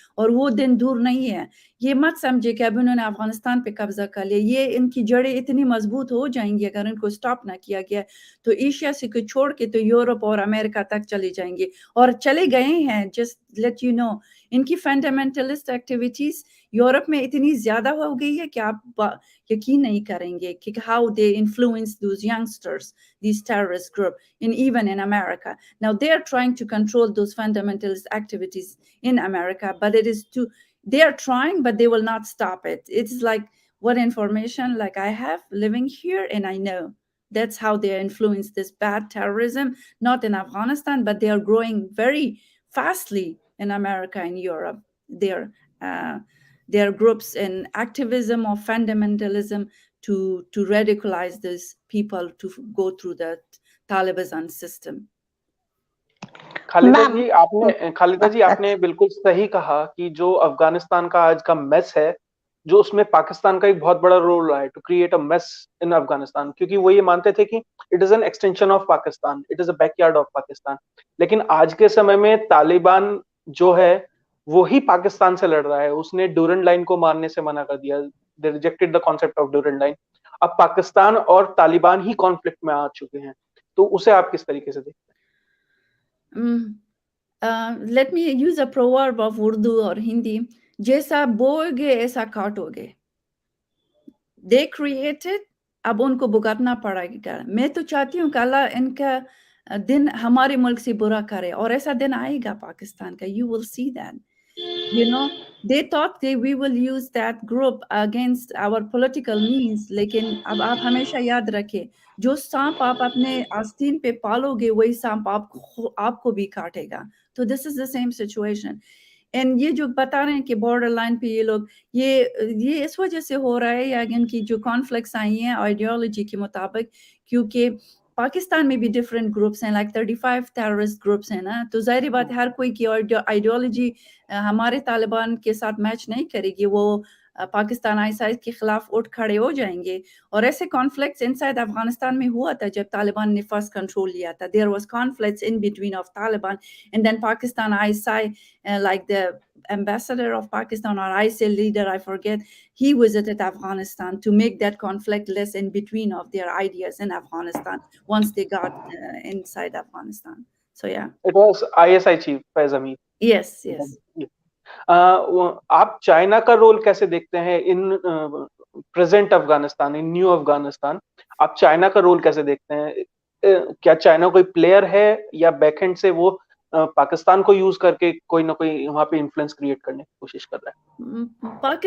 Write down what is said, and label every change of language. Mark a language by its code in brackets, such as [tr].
[ur] اور وہ دن دور نہیں ہے. یہ مت سمجھے کہ اب انہوں نے افغانستان پہ قبضہ کر لیا, یہ ان کی جڑیں اتنی مضبوط ہو جائیں گی اگر ان کو سٹاپ نہ کیا گیا تو ایشیا سے کو چھوڑ کے تو یورپ اور امریکہ تک چلے جائیں گے, اور چلے گئے ہیں. [en] just let you know [ur] ان کی فنڈامنٹلسٹ ایکٹیویٹیز یورپ میں اتنی زیادہ ہو گئی ہے کہ آپ یقین نہیں کریں گے کہ [en] how they influence those youngsters, these terrorist group, even in America. Now they are trying to control those fundamentalist activities in America, but they are trying, but they will not stop it. It's like what information like I have living here, and I know that's how they influence this bad terrorism, not in Afghanistan, but they are growing very fastly in America and Europe. There are groups in activism or fundamentalism to radicalize these people to go through the Taliban system. [ur] Khaleda جی آپ نے بالکل صحیح کہا کہ جو افغانستان کا آج کا میس ہے, جو اس میں پاکستان کا ایک بہت بڑا رول رہا ہے [en] to create a mess in Afghanistan, [ur] کیونکہ وہ یہ مانتے تھے کہ [en] It is an extension of Pakistan, it is a backyard of Pakistan. [ur] لیکن آج کے سمے میں طالبان جو ہے وہی پاکستان سے لڑ رہا ہے. اس نے ڈورنڈ لائن کو ماننے سے منع کر دیا, [en] They rejected the concept of Durand Line. [ur] اب پاکستان اور طالبان ہی کانفلکٹ میں آ چکے ہیں, تو اسے آپ کس طریقے سے دیکھتے ہیں؟ [en] Let me use a proverb of Urdu or Hindi. [ur] جیسا بوئے گے ایسا کاٹو گے. [en] They created, [ur] اب ان کو بھگتنا پڑے گا. میں تو چاہتی ہوں کہ اللہ ان کا دن ہمارے ملک سے برا کرے, اور ایسا دن آئے گا پاکستان کا. [en] You will see that. You know, they thought we will use that group against our political means. [ur] لیکن اب آپ ہمیشہ یاد رکھیں, جو سانپ آپ اپنے آستین پہ پالو گے وہی سانپ آپ کو بھی کاٹے گا. [en] تو this is the same situation. [ur] And یہ جو بتا رہے ہیں کہ بارڈر لائن پہ یہ لوگ یہ اس وجہ سے ہو رہا ہے, یا ان کی جو کانفلکٹس آئی ہیں آئیڈیالوجی کے مطابق, کیونکہ پاکستان میں بھی ڈفرینٹ گروپس ہیں, لائک 35 ٹیررسٹ گروپس ہیں نا. تو ظاہری بات ہے ہر کوئی کی آئیڈیالوجی ہمارے طالبان کے ساتھ میچ نہیں کرے گی. وہ پاکستان آئی کے خلاف اٹھ کھڑے ہو جائیں گے. اور ایسے کانفلکٹس انسائڈ افغانستان میں ہوا تھا جب طالبان نے فرسٹ کنٹرول لیا تھا. [en] There was conflicts in between of Taliban and then Pakistan like the ambassador of Pakistan or ISIL leader, I forget, he visited Afghanistan to make that conflict less in between of their ideas in Afghanistan once they got inside Afghanistan. So yeah. It was ISI chief Faiz Hamid. Yes. [ur] آپ China کا role کیسے دیکھتے ہیں [en] In present Afghanistan, in new Afghanistan? [ur] آپ China کا role کیسے دیکھتے ہیں؟ کیا چائنا کوئی پلیئر ہے یا بیک اینڈ سے وہ پاکستان کو یوز کر کے کوئی نہ کوئی وہاں پہ انفلوئنس کریٹ کرنے کی کوشش کر رہا ہے؟